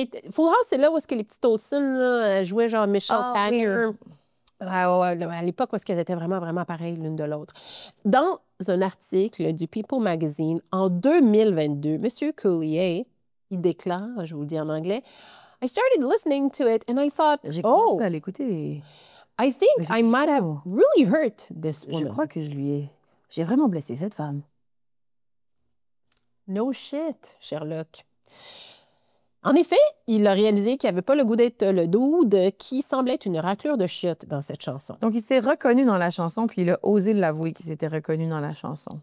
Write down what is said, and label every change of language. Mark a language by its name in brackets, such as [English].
[French] Full House, c'est là où est-ce que les petites Olsen là, jouaient genre Michelle Tanner. À l'époque, où est-ce qu'elles étaient vraiment, vraiment pareilles l'une de l'autre. Dans un article du People Magazine, en 2022, M. Coulier, il déclare, je vous le dis en anglais, [English] I started listening to it and I thought, [French] J'ai commencé à l'écouter. [English] I think I might have really hurt this woman. [French] Je crois que j'ai vraiment blessé cette femme. [English] No shit, Sherlock. [French] En effet, il a réalisé qu'il n'avait pas le goût d'être le dude qui semblait être une raclure de chiottes dans cette chanson. Donc, il s'est reconnu dans la chanson, puis il a osé l'avouer qu'il s'était reconnu dans la chanson.